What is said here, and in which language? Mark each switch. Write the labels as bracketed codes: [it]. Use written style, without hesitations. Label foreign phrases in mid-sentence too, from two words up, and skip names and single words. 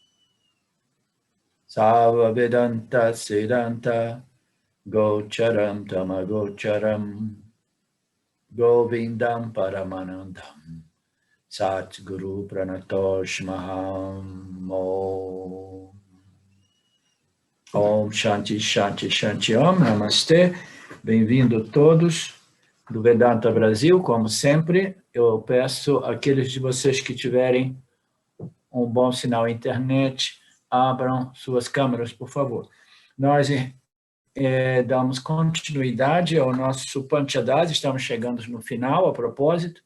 [sa] Sava Vedanta Siddhanta Gocharam Tamagocharam Govindam Paramanandam Satguru Pranatosh Maham Om Shanti Shanti Shanti Om Namastê. [pt] Bem-vindo todos do Vedanta Brasil, como sempre. Eu peço àqueles de vocês que tiverem um bom sinal na internet, abram suas câmeras, por favor. Nós damos continuidade ao nosso Panchadasi, estamos chegando no final, a propósito.